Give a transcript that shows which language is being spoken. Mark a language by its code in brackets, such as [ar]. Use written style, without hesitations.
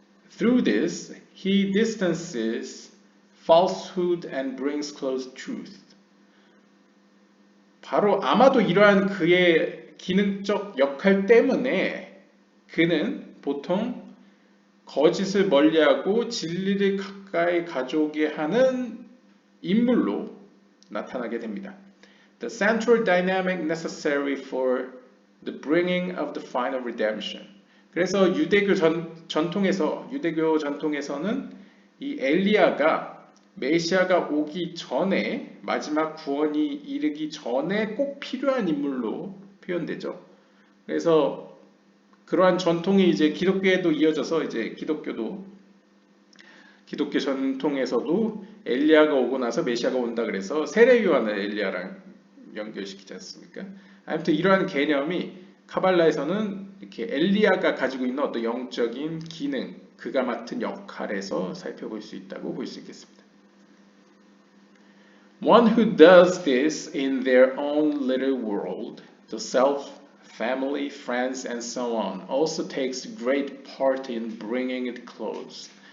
[en] Through this, he distances falsehood and brings close truth. [ko] 바로 아마도 이러한 그의 기능적 역할 때문에 그는 보통 거짓을 멀리하고 진리를 가까이 가져오게 하는 인물로 나타나게 됩니다. [en] The central dynamic necessary for the bringing of the final redemption. [ko] 그래서 유대교 전통에서는 이 엘리야가 메시아가 오기 전에 마지막 구원이 이르기 전에 꼭 필요한 인물로 표현되죠. 그래서 그러한 전통이 이제 기독교에도 이어져서 이제 기독교 전통에서도 엘리야가 오고 나서 메시아가 온다 그래서 세례 요한을 엘리야랑 연결시키지 않습니까? 아무튼 이러한 개념이 카발라에서는 이렇게 엘리야가 가지고 있는 어떤 영적인 기능, 그가 맡은 역할에서 살펴볼 수 있다고 볼 수 있겠습니다. [en] One who does this in their own little world, the self, family, friends, and so on, also takes great part in bringing it close.